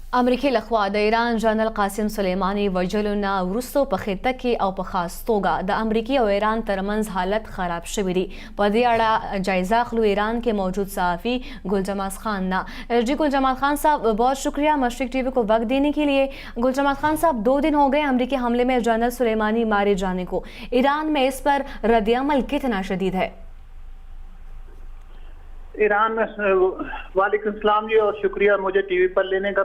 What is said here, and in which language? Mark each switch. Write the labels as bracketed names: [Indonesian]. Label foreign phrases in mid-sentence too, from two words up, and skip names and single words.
[Pashto] امریکای لخوا د ایران جنرال قاسم سلیمانی وژلونه وروسته په خطه کې او په خاص توګه د امریکای او ایران ترمنځ حالت خراب شوی دی. په دې اړه جایزه اخلو ایران کې موجود صحافی گلجمال خان ने। [Urdu] جی گلجمال خان صاحب، بہت شکریہ مشرق ٹی وی کو وقت دینے کے لیے. گلجمال خان صاحب، 2 دن ہو گئے امریکی حملے میں جنرل سلیمانی مارے جانے کو. ایران میں اس پر ردِ عمل کتنا شدید ہے? ایران میں وعلیکم سلام جی اور شکریہ مجھے ٹی وی پر لینے کا.